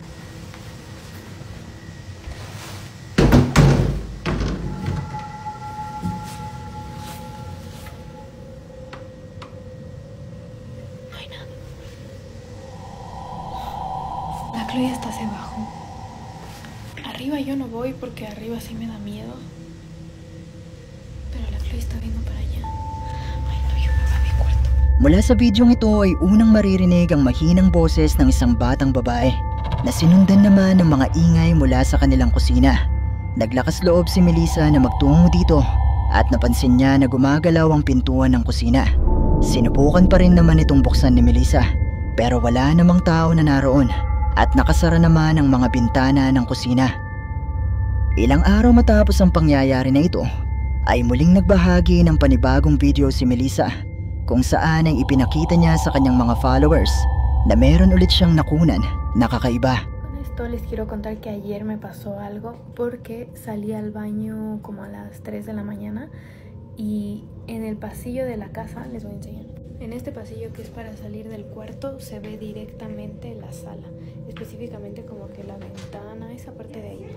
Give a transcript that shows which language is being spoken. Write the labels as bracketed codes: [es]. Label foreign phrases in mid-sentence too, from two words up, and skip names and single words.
[es] No hay nada. La Chloe hasta se bajó. Arriba yo no voy porque arriba sí me da miedo. Pero la Chloe está viendo para allá. [tl] Mula sa bidyong ito ay unang maririnig ang mahinang boses ng isang batang babae na sinundan naman ng mga ingay mula sa kanilang kusina. Naglakas loob si Melissa na magtungo dito at napansin niya na gumagalaw ang pintuan ng kusina. Sinubukan pa rin naman itong buksan ni Melissa pero wala namang tao na naroon at nakasara naman ang mga bintana ng kusina. Ilang araw matapos ang pangyayari na ito ay muling nagbahagi ng panibagong video si Melissa kung saan ay ipinakita niya sa kanyang mga followers na meron ulit siyang nakunan na kakaiba. [es] Con esto les quiero contar que ayer me pasó algo porque salí al baño como a las 3 de la mañana y en el pasillo de la casa, les voy a enseñar. En este pasillo que es para salir del cuarto se ve directamente la sala, específicamente como que la ventana, esa parte de ahí.